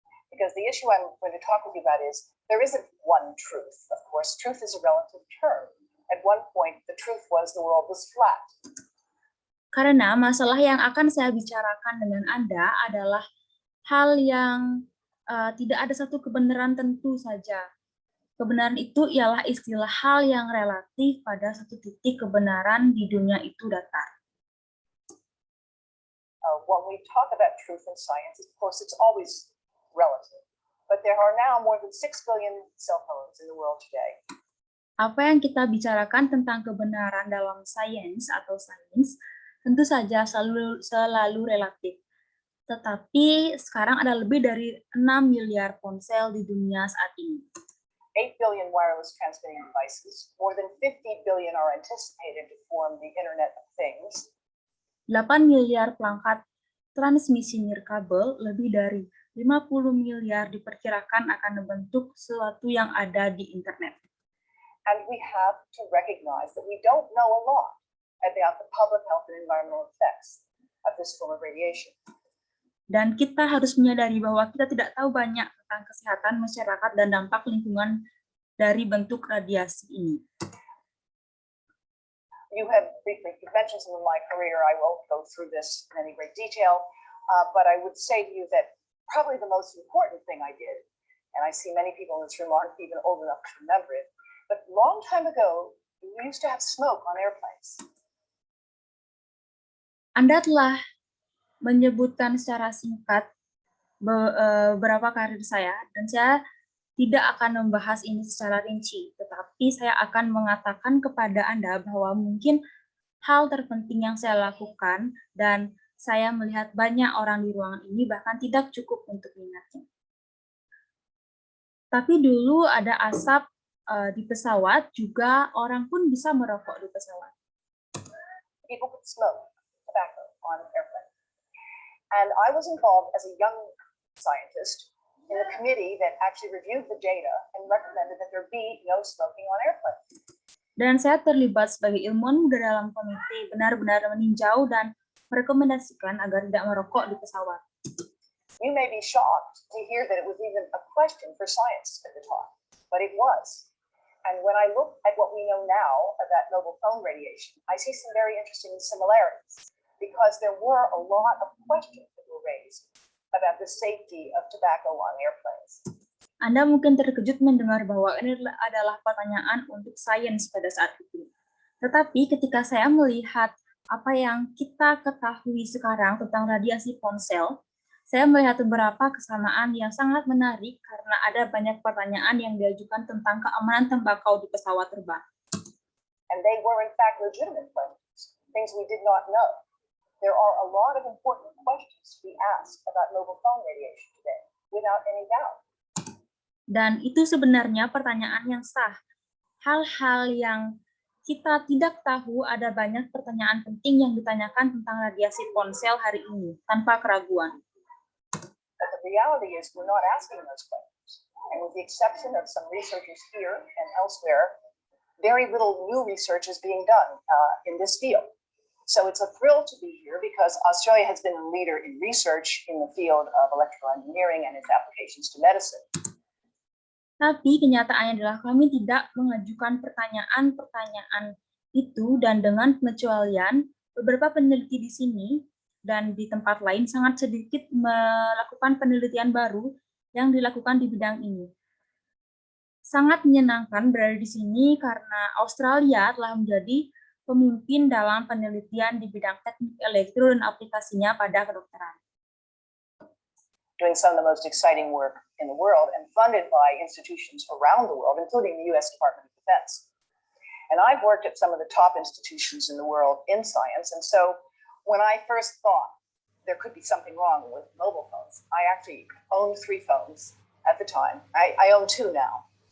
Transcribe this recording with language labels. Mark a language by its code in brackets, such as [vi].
[en] Because the issue I'm going to talk with you about is there isn't one truth. Of course, truth is a relative term. At one point, the truth was the world was flat. [id] Karena masalah yang akan saya bicarakan dengan Anda adalah hal yang tidak ada satu kebenaran tentu saja. Kebenaran itu ialah istilah hal yang relatif pada satu titik kebenaran di dunia itu datar. [en] When we talk about truth in science, of course, it's always relative. But there are now more than 6 billion cell phones in the world today. [id] Apa yang kita bicarakan tentang kebenaran dalam sains atau sains tentu saja selalu relatif. Tetapi sekarang ada lebih dari 6 miliar ponsel di dunia saat ini. [en] 8 billion wireless transmitting devices, more than 50 billion are anticipated to form the Internet of Things. [id] 8 miliar perangkat transmisi nirkabel, lebih dari 50 miliar diperkirakan akan membentuk sesuatu yang ada di internet. [en] And we have to recognize that we don't know a lot about the public health and environmental effects of this form of radiation. [id] Dan kita harus menyadari bahwa kita tidak tahu banyak tentang kesehatan masyarakat dan dampak lingkungan dari bentuk radiasi ini. [en] You have briefly mentioned some of my career. I won't go through this in any great detail, but I would say to you that probably the most important thing I did, and I see many people in this room aren't even old enough to remember it, but a long time ago, we used to have smoke on airplanes. [id] Anda telah menyebutkan secara singkat beberapa karir saya, dan saya tidak akan membahas ini secara rinci, tetapi saya akan mengatakan kepada Anda bahwa mungkin hal terpenting yang saya lakukan, dan saya melihat banyak orang di ruangan ini bahkan tidak cukup untuk mengingatnya. Tapi dulu ada asap di pesawat, juga orang pun bisa merokok di pesawat. [en] People could smoke tobacco on airplanes. And I was involved as a young scientist in a committee that actually reviewed the data and recommended that there be no smoking on airplanes. [id] Dan saya terlibat sebagai ilmuwan muda dalam komite benar-benar meninjau dan merekomendasikan agar tidak merokok di pesawat. [en] You may be shocked to hear that it was even a question for science at the time, but it was. And when I look at what we know now about mobile phone radiation, I see some very interesting similarities, because there were a lot of questions that were raised about the safety of tobacco on airplanes. [id] Anda mungkin terkejut mendengar bahwa ini adalah pertanyaan untuk sains pada saat itu. Tetapi ketika saya melihat apa yang kita ketahui sekarang tentang radiasi ponsel, saya melihat beberapa kesamaan yang sangat menarik karena ada banyak pertanyaan yang diajukan tentang keamanan tembakau di pesawat terbang. [en] And they were in fact legitimate questions, things we did not know. There are a lot of important questions we ask about mobile phone radiation today, without any doubt. [id] Dan itu sebenarnya pertanyaan yang sah. hal-hal yang kita tidak tahu, ada banyak pertanyaan penting yang ditanyakan tentang radiasi ponsel hari ini, tanpa keraguan. [en] But the reality is we're not asking those questions. And with the exception of some researchers here and elsewhere, very little new research is being done in this field. So it's a thrill to be here because Australia has been a leader in research in the field of electrical engineering and its applications to medicine. [id] Tapi kenyataannya adalah kami tidak mengajukan pertanyaan-pertanyaan itu, dan dengan pengecualian beberapa peneliti di sini dan di tempat lain sangat sedikit melakukan penelitian baru yang dilakukan di bidang ini. Sangat menyenangkan berada di sini karena Australia telah menjadi pemimpin dalam penelitian di bidang teknik elektro dan aplikasinya pada kedokteran. [en] Doing some of the most exciting work in the world and funded by institutions around the world, including the US Department of Defense. And I've worked at some of the top institutions in the world in science. And so when I first thought there could be something wrong with mobile phones, I actually owned 3 phones at the time. I own 2 now.